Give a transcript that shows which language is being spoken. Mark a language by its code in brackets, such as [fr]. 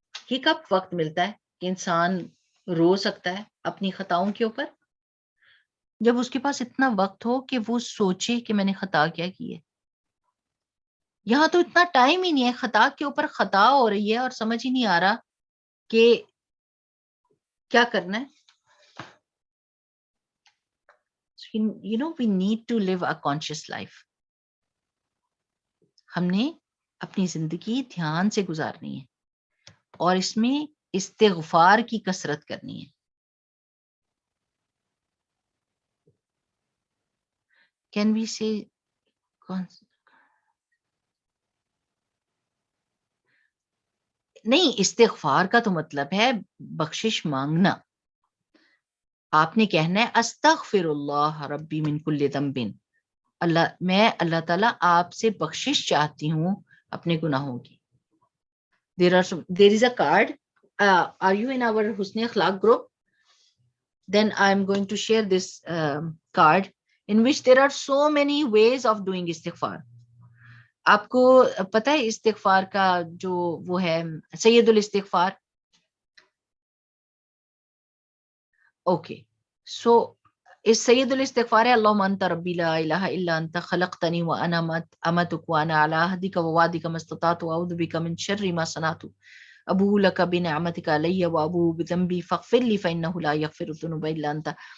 [ur] یہ کب وقت ملتا ہے کہ انسان رو سکتا ہے اپنی خطاؤں کے اوپر؟ جب اس کے پاس اتنا وقت ہو کہ وہ سوچے کہ میں نے خطا کیا کی ہے. یہاں تو اتنا ٹائم ہی نہیں ہے، خطا کے اوپر خطا ہو رہی ہے اور سمجھ ہی نہیں آ رہا کہ کیا کرنا ہے. [en] You know, we need to live a conscious life. [ur] ہم نے اپنی زندگی دھیان سے گزارنی ہے اور اس میں استغفار کی کثرت کرنی ہے. [en] Can we say [ur] نہیں، استغفار کا تو مطلب ہے بخشش مانگنا. آپ نے کہنا ہے [ar] استغفر اللہ ربی من کل ذنب، [ur] میں اللہ تعالیٰ آپ سے بخشش چاہتی ہوں اپنے گناہوں کی. [en] There is a card. Are you in our Husn Akhlaq group? Then I am going to share this card in which there are so many ways of doing istighfar. [ur] آپ کو پتہ ہے استغفار کا جو وہ ہے سید الاستغفار؟ اوکے، سو اس سید الاستغفار ہے [ar] اللہم انت ربی لا الہ الا انت خلقتنی وانا امتک وانا علی عہدک ووعدک ما استطعت واعوذ بک من شر ما صنعت ابوء لک بنعمتک علی وابوء بذنبی فاغفر لی فانہ لا یغفر الذنوب الا انت.